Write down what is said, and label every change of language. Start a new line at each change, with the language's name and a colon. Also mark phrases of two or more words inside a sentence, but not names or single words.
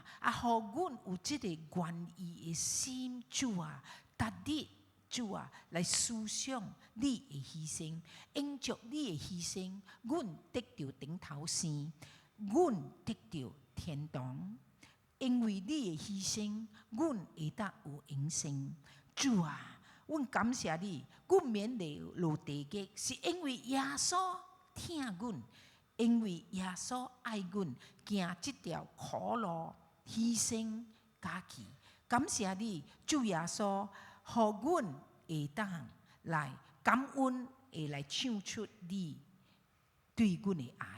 Min Nan Chinese: 啊，互阮有這個願意嘅心，主啊！逐日，主啊，來思想你嘅犧牲，因着你嘅犧牲，阮得到頂頭生，阮得到天堂。因為你嘅犧牲，阮會當有永生。主啊，阮感謝你，阮免落地獄，是因為耶穌疼阮， 因為耶穌愛阮，行這條苦路，犧牲家己。感謝你，主耶穌，互阮會當來感恩，會來唱出你對阮的愛。